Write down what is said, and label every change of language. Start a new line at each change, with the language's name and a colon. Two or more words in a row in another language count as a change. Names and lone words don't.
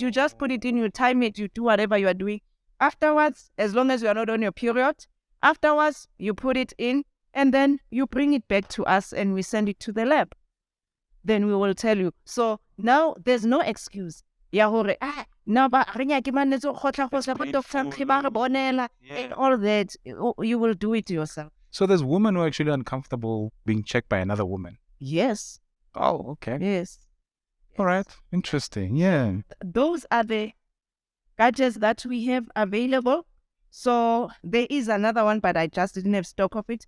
English: You just put it in, you time it, you do whatever you are doing. Afterwards, as long as you are not on your period, afterwards, you put it in and then you bring it back to us and we send it to the lab. Then we will tell you. So now there's no excuse.
Northern Sotho: Ya hore, now ba re nyake manetse go khotla go doctor ba re bonela
English: and all that. You will do it yourself. So there's women who are actually uncomfortable being checked by another woman. Yes. Oh, okay. Yes. All right. Interesting. Yeah. Those are the gadgets that we have available. So there is another one, but I just didn't have stock of it.